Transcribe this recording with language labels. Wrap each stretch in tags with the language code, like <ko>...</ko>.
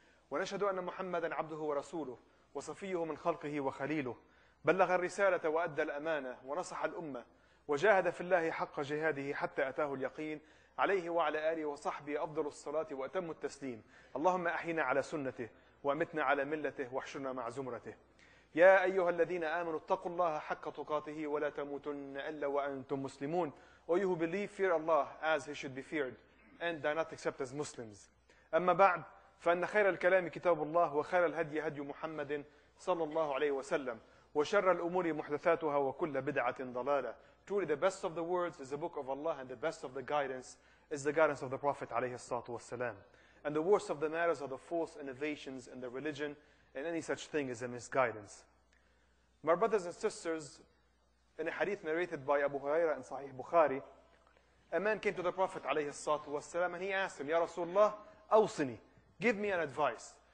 <ar>ونشهد أن محمدا عبده ورسوله وصفيه من خلقه وخليله، بلغ الرسالة وأدى الأمانة ونصح الأمة وجاهد في الله حق جهاده حتى أتاه اليقين، عليه وعلى آله وصحبه أفضل الصلاة وأتم التسليم. اللهم أحينا على سنته وأمتنا على ملته واحشرنا مع زمرته. يا أيها الذين آمنوا اتقوا الله حق تقاته ولا تموتن إلا وأنتم مسلمون.</ar> <en>O you who believe, fear Allah as he should be feared and do not accept as Muslims.</en> <ar>أما بعد، فإن خير الكلام كتاب الله وخير الهدي هدي محمد صلى الله عليه وسلم وشر الأمور محدثاتها وكل بدعة ضلالة.</ar> <en>Truly the best of the words is the book of Allah, and the best of the guidance is the guidance of the Prophet</en> <ar>عليه الصلاة والسلام.</ar> <en>And the worst of the matters are the false innovations in the religion, and any such thing is a misguidance. My brothers and sisters, in a hadith narrated by Abu Hurairah in Sahih Bukhari, a man came to the Prophet</en> <ar>عليه الصلاة والسلام</ar> <en>and he asked him,</en> <ar>Ya Rasulullah, awsini,</ar> <en>give me an advice.</en>